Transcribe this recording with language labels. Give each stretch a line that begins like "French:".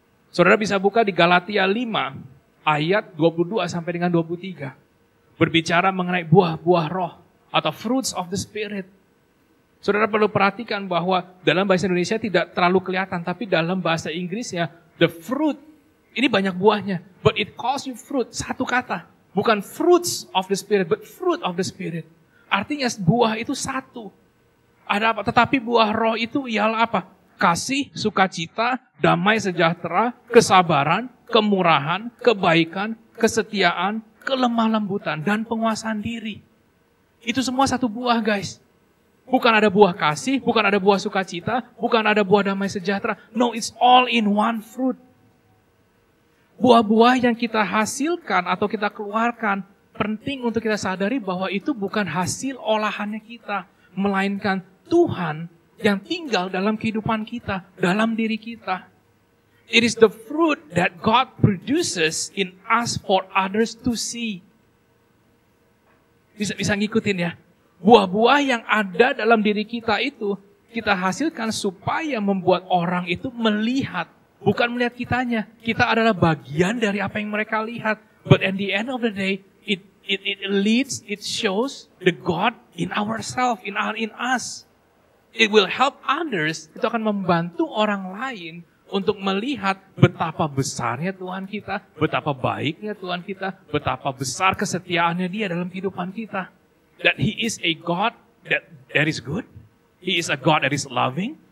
Indonesian: Saudara bisa buka di Galatia 5, ayat 22 sampai dengan 23. Berbicara mengenai buah-buah roh, atau
English: fruits of the Spirit.
Indonesian: Saudara perlu perhatikan bahwa dalam bahasa Indonesia tidak terlalu kelihatan, tapi dalam bahasa Inggrisnya, the fruit, ini banyak buahnya,
English: but it calls you fruit,
Indonesian: satu kata.
English: Bukan fruits of the Spirit, but fruit of the Spirit.
Indonesian: Artinya buah itu satu. Ada apa? Tetapi buah roh itu ialah apa? kasih, sukacita, damai sejahtera, kesabaran, kemurahan, kebaikan, kesetiaan, kelemah lembutan, dan penguasaan diri. Itu semua satu buah, guys. Bukan ada buah kasih, bukan ada buah sukacita, bukan ada buah damai sejahtera.
English: No, it's all in one fruit.
Indonesian: Buah-buah yang kita hasilkan atau kita keluarkan, penting untuk kita sadari bahwa itu bukan hasil olahannya kita, melainkan Tuhan yang tinggal dalam kehidupan kita, dalam diri kita.
English: It is the fruit that God produces in us for others to see.
Indonesian: Bisa ngikutin ya? Buah-buah yang ada dalam diri kita itu, kita hasilkan supaya membuat orang itu melihat. Bukan melihat kitanya. Kita adalah bagian dari apa yang mereka lihat.
English: But at the end of the day, it leads, it shows the God in ourselves, in us. It will help others.
Indonesian: Itu akan membantu orang lain untuk melihat betapa besarnya Tuhan kita, betapa baiknya Tuhan kita, betapa besar kesetiaannya Dia dalam kehidupan kita.
English: That He is a God that is good. He is a God that is loving.